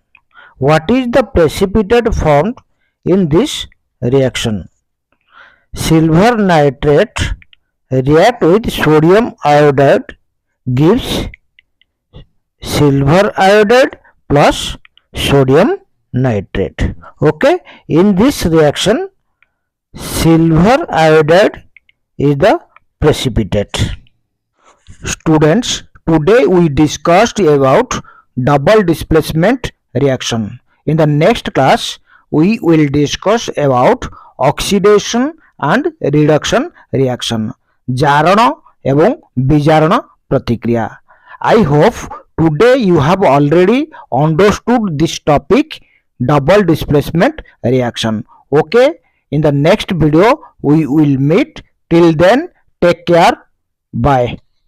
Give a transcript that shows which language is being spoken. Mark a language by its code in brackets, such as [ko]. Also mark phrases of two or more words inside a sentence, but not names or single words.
[en] what is the precipitate formed in this reaction silver nitrate react with sodium iodide gives silver iodide plus sodium nitrate okay in this reaction silver iodide is the precipitate. Students, today we discussed about double displacement reaction. In the next class we will discuss about oxidation and reduction reaction [or] ଜାରଣ ଏବଂ ବିଜାରଣ ପ୍ରତିକ୍ରିୟା. [en] I hope today you have already understood this topic double displacement reaction. Okay, in the next video we will meet. Till then, take care. Bye.